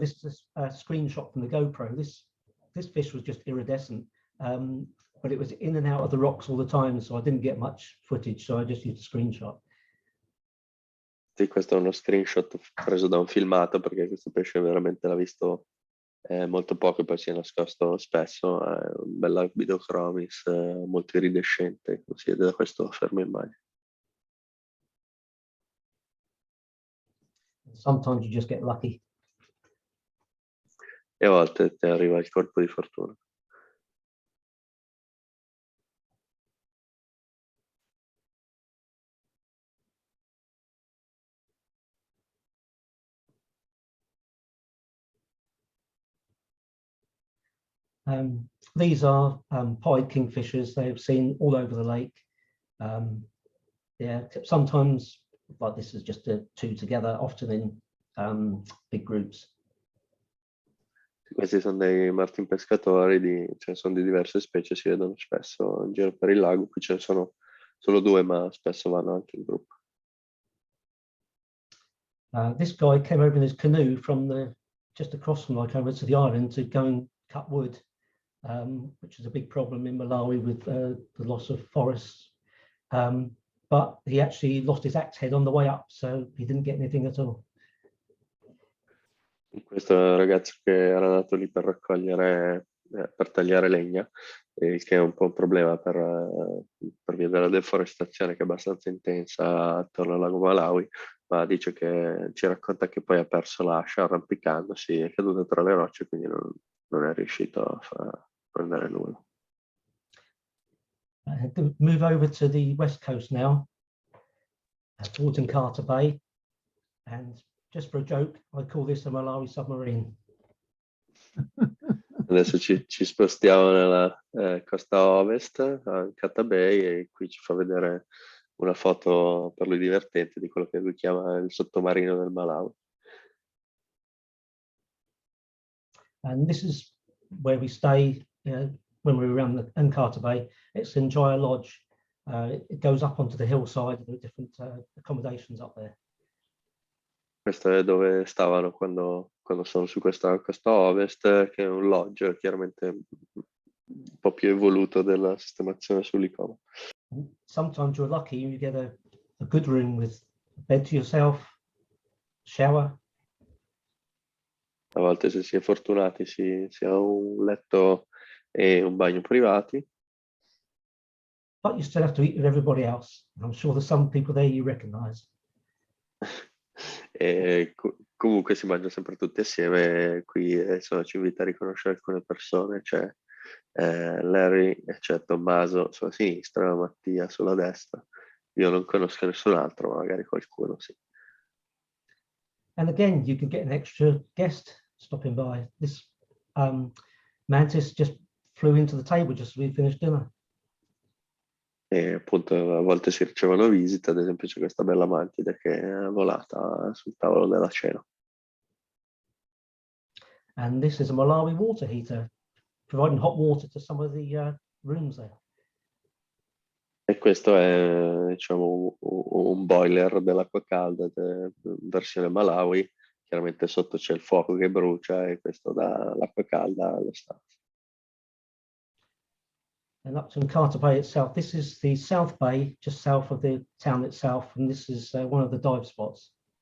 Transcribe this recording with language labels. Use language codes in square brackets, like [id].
[en] This is a screenshot from the GoPro. This fish was just iridescent, but it was in and out of the rocks all the time, so I didn't get much footage, so I just used a screenshot. [it] Sì, questo è uno screenshot preso da un filmato, perché questo pesce veramente l'ha visto molto poco e poi si è nascosto spesso. È un bel Labioslindricus molto iridescente, come si vede da questo fermo immagine. [en] Sometimes you just get lucky. [it] E a volte ti arriva il colpo di fortuna. [en] These are pied kingfishers. They've seen all over the lake. Yeah, sometimes, like this is just two together, often in big groups. [it] Questi sono dei martin pescatori, ce ne sono di diverse specie, si vedono spesso in giro per il lago, qui ce ne sono solo due, ma spesso vanno anche in gruppo. [en] This guy came over in his canoe from just across from like over to the island to go and cut wood, which is a big problem in Malawi with the loss of forests. But he actually lost his axe head on the way up, so he didn't get anything at all. [it] Questo è un ragazzo che era andato lì per raccogliere, per tagliare legna, il che è un po' un problema per via della deforestazione che è abbastanza intensa attorno al lago Malawi, ma dice che ci racconta che poi ha perso l'ascia arrampicandosi, è caduto tra le rocce, quindi non è riuscito a prendere nulla. [en] Move over to the west coast now, towards Nkata Bay, and just for a joke, I call this a Malawi submarine. [it] Adesso ci spostiamo nella costa ovest, a Kite Bay, e qui ci fa vedere una foto per lui divertente di quello che lui chiama il sottomarino del Malawi. [en] And this is where we stay when we're around the Nkata Bay. It's Enjoy Lodge. It goes up onto the hillside. There are different accommodations up there. [it] Questo è dove stavano quando sono su questa costa ovest, che è un lodge chiaramente un po' più evoluto della sistemazione sull'Icoma. [en] Sometimes you're lucky, you get a good room with a bed to yourself, shower. [it] A volte, se si è fortunati, si ha un letto e un bagno privati. [en] But you still have to eat with everybody else. I'm sure there's some people there you recognize. [it] E comunque si mangia sempre tutti assieme. Qui ci invita a riconoscere alcune persone. C'è Larry, c'è Tommaso sulla sinistra, Mattia sulla destra. Io non conosco nessun altro, ma magari qualcuno sì. [en] And again, you can get an extra guest stopping by. This mantis just flew into the table just as we finished dinner. [it] E appunto a volte si ricevono visite, ad esempio c'è questa bella mantide che è volata sul tavolo della cena. [en] And this is a Malawi water heater, providing hot water to some of the rooms there. [it] E questo è, diciamo, un boiler dell'acqua calda, versione Malawi. Chiaramente sotto c'è il fuoco che brucia e questo dà l'acqua calda alle stanze. [en] And up to Nkata Bay itself, this is the South Bay, just south of the town itself, and this is one of the dive spots.